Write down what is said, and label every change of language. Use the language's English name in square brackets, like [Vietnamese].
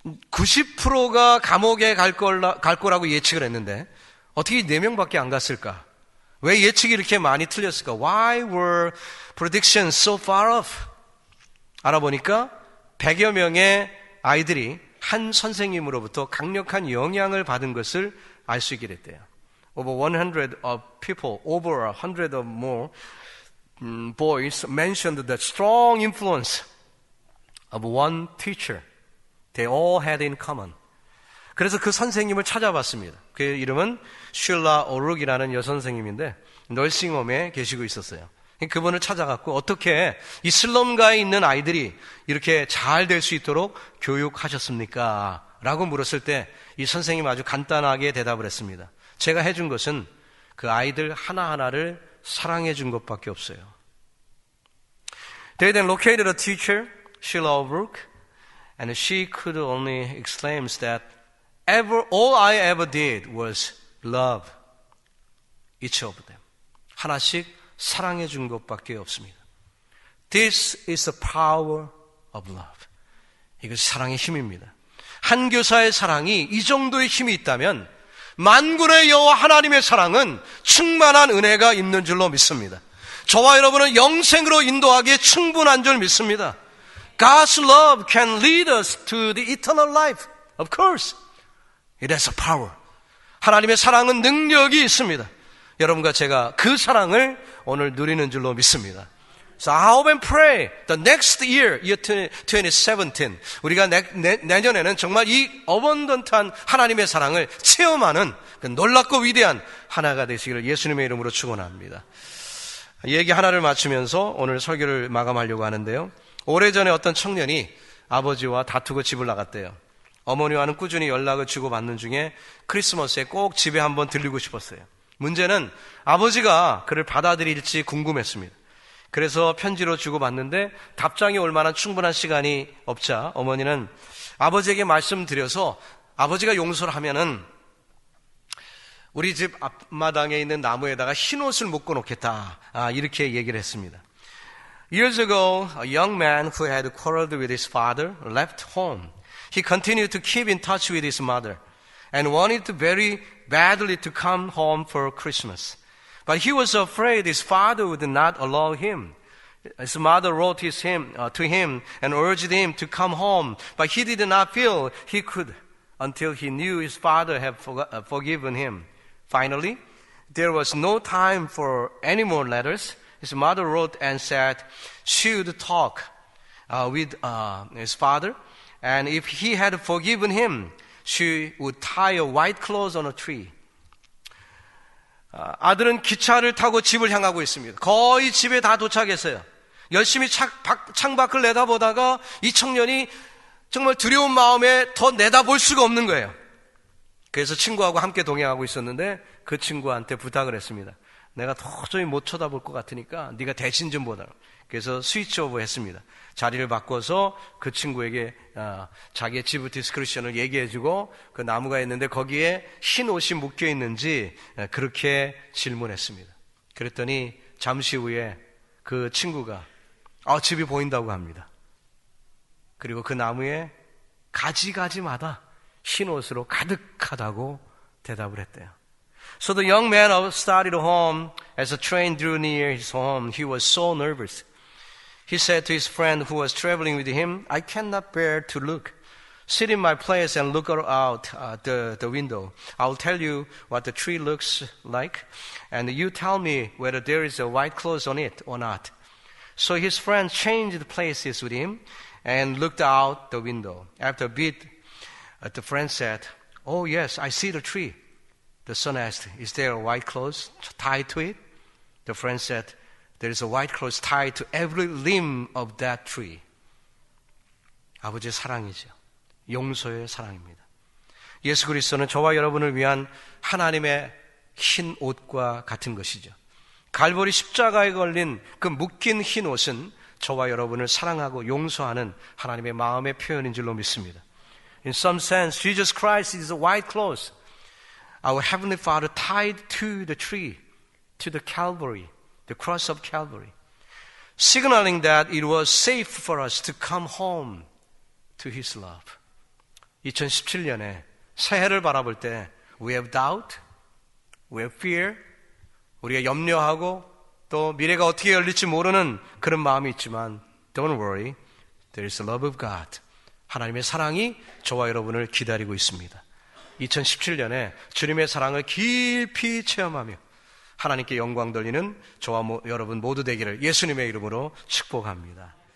[Korean] 90%가 감옥에 갈 거라고 예측을 했는데 어떻게 4명밖에 안 갔을까? 왜 예측이 이렇게 많이 틀렸을까? [English] Why were predictions so far off? [Korean] 알아보니까 100여 명의 아이들이 한 선생님으로부터 강력한 영향을 받은 것을 알 수 있게 됐대요. [English] Over 100 of people, over 100 or more boys mentioned the strong influence of one teacher. They all had in common. [Korean] 그래서 그 선생님을 찾아봤습니다. 그 이름은 슐라 오룩이라는 여선생님인데 널싱홈에 계시고 있었어요. 그분을 찾아갔고 어떻게 이 슬럼가에 있는 아이들이 이렇게 잘 될 수 있도록 교육하셨습니까? 라고 물었을 때 이 선생님 아주 간단하게 대답을 했습니다. 제가 해준 것은 그 아이들 하나하나를 사랑해 준 것밖에 없어요. [English] They then located a teacher, Sheila O'Rourke, and she could only exclaim that all I ever did was love each of them. [Korean] 하나씩 사랑해 준 것밖에 없습니다. [English] This is the power of love. [Korean] 이것이 사랑의 힘입니다. 한 교사의 사랑이 이 정도의 힘이 있다면 만군의 여호와 하나님의 사랑은 충만한 은혜가 있는 줄로 믿습니다. 저와 여러분은 영생으로 인도하기에 충분한 줄 믿습니다. [English] God's love can lead us to the eternal life. Of course, it has a power. [Korean] 하나님의 사랑은 능력이 있습니다. 여러분과 제가 그 사랑을 오늘 누리는 줄로 믿습니다. [English] So I hope and pray the next year, year 2017, [Korean] 우리가 내년에는 정말 이 어번던트한 하나님의 사랑을 체험하는 그 놀랍고 위대한 하나가 되시기를 예수님의 이름으로 축원합니다. 얘기 하나를 마치면서 오늘 설교를 마감하려고 하는데요. 오래전에 어떤 청년이 아버지와 다투고 집을 나갔대요. 어머니와는 꾸준히 연락을 주고받는 중에 크리스마스에 꼭 집에 한번 들리고 싶었어요. 문제는 아버지가 그를 받아들일지 궁금했습니다. 그래서 편지로 주고받는데 답장이 올 만한 충분한 시간이 없자 어머니는 아버지에게 말씀드려서 아버지가 용서를 하면은 우리 집 앞마당에 있는 나무에다가 흰 옷을 묶어 놓겠다. 이렇게 얘기를 했습니다. [English] Years ago, a young man who had quarreled with his father left home. He continued to keep in touch with his mother and wanted very badly to come home for Christmas. But he was afraid his father would not allow him. His mother wrote to him and urged him to come home, but he did not feel he could until he knew his father had forgiven him. Finally, there was no time for any more letters. His mother wrote and said she would talk with his father, and if he had forgiven him, she would tie a white cloth on a tree. [Korean] 아들은 기차를 타고 집을 향하고 있습니다. 거의 집에 다 도착했어요. 열심히 창밖을 내다보다가 이 청년이 정말 두려운 마음에 더 내다볼 수가 없는 거예요. 그래서 친구하고 함께 동행하고 있었는데 그 친구한테 부탁을 했습니다. 내가 도저히 못 쳐다볼 것 같으니까 네가 대신 좀 보라. 그래서 스위치 오브 했습니다. 자리를 바꿔서 그 친구에게 자기의 지브 디스크리션을 얘기해주고 그 나무가 있는데 거기에 흰 옷이 묶여 있는지 그렇게 질문했습니다. 그랬더니 잠시 후에 그 친구가 집이 보인다고 합니다. 그리고 그 나무에 가지가지마다 흰 옷으로 가득하다고 대답을 했대요. [English] So the young man started home. As the train drew near his home, he was so nervous. He said to his friend who was traveling with him, I cannot bear to look. Sit in my place and look out the window. I'll tell you what the tree looks like, and you tell me whether there is a white cloth on it or not. So his friend changed places with him and looked out the window. After a bit, the friend said, Oh yes, I see the tree. The son asked, Is there a white cloth tied to it? The friend said, There is a white cloth tied to every limb of that tree. [Korean] 아버지의 사랑이죠. 용서의 사랑입니다. 예수 그리스도는 저와 여러분을 위한 하나님의 흰 옷과 같은 것이죠. 갈보리 십자가에 걸린 그 묶인 흰 옷은 저와 여러분을 사랑하고 용서하는 하나님의 마음의 표현인 줄로 믿습니다. [English] In some sense, Jesus Christ is a white cloth. Our Heavenly Father tied to the tree, to the Calvary, the cross of Calvary, signaling that it was safe for us to come home to His love. [Korean] 2017년에 새해를 바라볼 때 [English] we have doubt, we have fear, [Korean] 우리가 염려하고 또 미래가 어떻게 열릴지 모르는 그런 마음이 있지만 [English] don't worry, there is the love of God. [Korean] 하나님의 사랑이 저와 여러분을 기다리고 있습니다. 2017년에 주님의 사랑을 깊이 체험하며 하나님께 영광 돌리는 저와 여러분 모두 되기를 예수님의 이름으로 축복합니다.